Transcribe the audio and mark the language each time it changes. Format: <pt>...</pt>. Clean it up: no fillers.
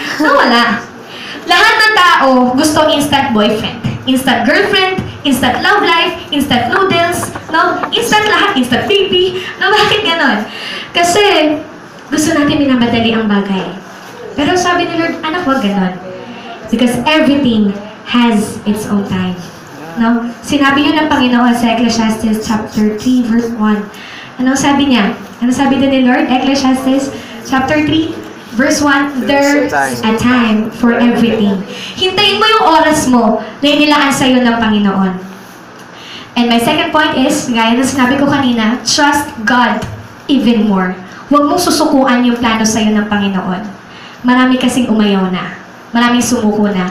<tl>No, wala. Lahat ng tao gusto instant boyfriend, instant girlfriend, instant love life, instant noodles, no? Instant lahat, instant baby. No, bakit ganon? Kasi gusto natin minamadali ang bagay. Pero sabi ni Lord, anak, wag ganon.</tl> <en>Because everything has its own time.</en> <tl>No? Sinabi yun ng Panginoon sa Ecclesiastes chapter 3 verse 1. Ano sabi niya? Ano sabi doon ni Lord?</tl> <en>Ecclesiastes chapter 3 verse 1, there's a time for everything.</en> <tl>Hintayin mo yung oras mo na inilaan sa'yo ng Panginoon.</tl> <en>And my second point is,</en> <tl>gaya na sinabi ko kanina,</tl> <en>trust God even more.</en> <tl>Huwag mong susukuan yung plano sa'yo ng Panginoon. Marami kasing umayaw na. Maraming sumuko na.</tl>